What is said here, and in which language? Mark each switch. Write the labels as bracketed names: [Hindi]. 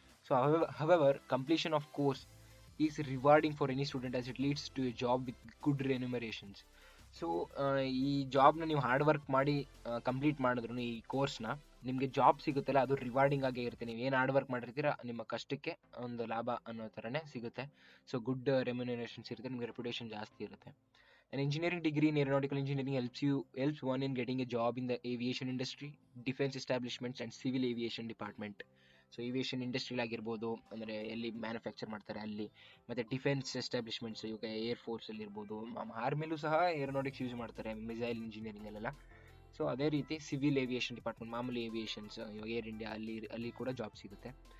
[English] So however completion of course is rewarding for any student as it leads to a job with good remunerations. [Kannada] So ಈ ಜಾಬ್ನ ನೀವು hard work ಮಾಡಿ complete ಮಾಡಿದ್ರು ಈ ಕೋರ್ಸ್ನ, ನಿಮಗೆ job ಸಿಗುತ್ತಲ್ಲ ಅದು ರಿವಾರ್ಡಿಂಗ್ ಆಗೇ ಇರುತ್ತೆ. ನೀವು ಏನು ಹಾರ್ಡ್ ವರ್ಕ್ ಮಾಡಿರ್ತೀರ ನಿಮ್ಮ ಕಷ್ಟಕ್ಕೆ ಒಂದು ಲಾಭ ಅನ್ನೋ ಥರನೇ ಸಿಗುತ್ತೆ. ಸೊ ಗುಡ್ ರೆಮ್ಯುನರೇಷನ್ಸ್ ಇರುತ್ತೆ, ನಿಮಗೆ ರೆಪ್ಯುಟೇಷನ್ ಜಾಸ್ತಿ ಇರುತ್ತೆ. [English] An engineering degree in aeronautical engineering helps one in getting a job in the aviation industry, defense establishments and civil aviation department. [Kannada] So aviation industrial ಆಗಿರ್ಬೋದು, ಅಂದರೆ ಎಲ್ಲಿ ಮ್ಯಾನುಫ್ಯಾಕ್ಚರ್ ಮಾಡ್ತಾರೆ ಅಲ್ಲಿ, ಮತ್ತು ಡಿಫೆನ್ಸ್ ಎಸ್ಟಾಬ್ಲಿಷ್ಮೆಂಟ್ಸ್, ಇವಾಗ ಏರ್ ಫೋರ್ಸಲ್ಲಿ ಇರ್ಬೋದು, ಆರ್ಮಿಲೂ ಸಹ ಏರೋನಾಟಿಕ್ಸ್ ಯೂಸ್ ಮಾಡ್ತಾರೆ, ಮಿಸೈಲ್ ಇಂಜಿನಿಯರಿಂಗಲ್ಲೆಲ್ಲ. ಸೊ ಅದೇ ರೀತಿ ಸಿವಿಲ್ ಏವಿಯೇಷನ್ ಡಿಪಾರ್ಟ್ಮೆಂಟ್, ಮಾಮೂಲಿ ಏವಿಯೇಷನ್ಸ್, ಇವಾಗ ಏರ್ ಇಂಡಿಯಾ ಅಲ್ಲಿ ಕೂಡ ಜಾಬ್ ಸಿಗುತ್ತೆ.